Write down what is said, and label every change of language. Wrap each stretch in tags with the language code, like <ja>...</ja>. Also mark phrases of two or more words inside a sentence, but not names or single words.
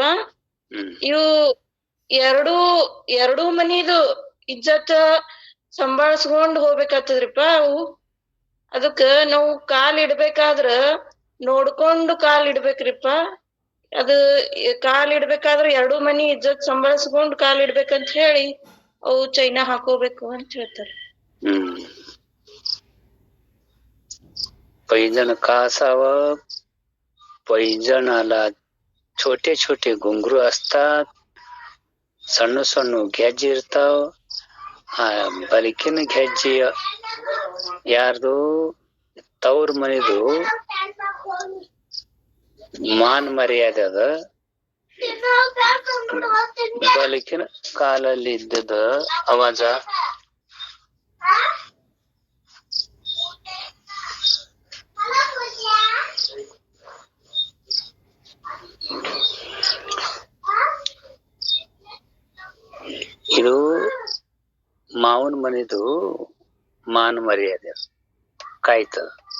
<kn>ಇವು ಎರಡೂ ಮನಿದು ಇಜ್ಜತ್ ಸಂಭಾಳ್ಸ್ಕೊಂಡ್ ಹೋಗ್ಬೇಕಾಗ್ತದ್ರಿಪ್ಪ. ಅವು ಅದಕ್ಕ ನಾವು ಕಾಲ್ ಇಡ್ಬೇಕಾದ್ರ ನೋಡ್ಕೊಂಡು ಕಾಲ್ ಇಡ್ಬೇಕ್ರಿಪ್ಪ. ಅದು ಕಾಲ್ ಇಡ್ಬೇಕಾದ್ರ ಎರಡೂ ಮನಿ ಇಜ್ಜತ್ ಸಂಭಾಳ್ಸ್ಕೊಂಡ್ ಕಾಲ್ ಇಡ್ಬೇಕಂತ ಹೇಳಿ ಅವು ಚೈನಾ ಹಾಕೋಬೇಕು ಅಂತ ಹೇಳ್ತಾರೆ.</kn> <mr>पैंजण का असावं? पैंजणाला छोटे छोटे घुंगरू असतात, सण्ण सण्ण</mr> <kn>ಗೆಜ್ಜೆ ಇರ್ತಾವ. ಬಲಕಿನ ಗೆಜ್ಜೆ ಯಾರ್ದು ತವ್ರ ಮನಿದು ಮಾನ್ ಮರ್ಯಾದೆ ಅದ. ಬಲಕಿನ ಕಾಲಲ್ಲಿ ಇದ್ದದ ಅವಾಜ ಇದು ಮಾವನ ಮನಿದು ಮಾನ್ ಮರ್ಯಾದೆ ಕಾಯ್ತದ.</kn>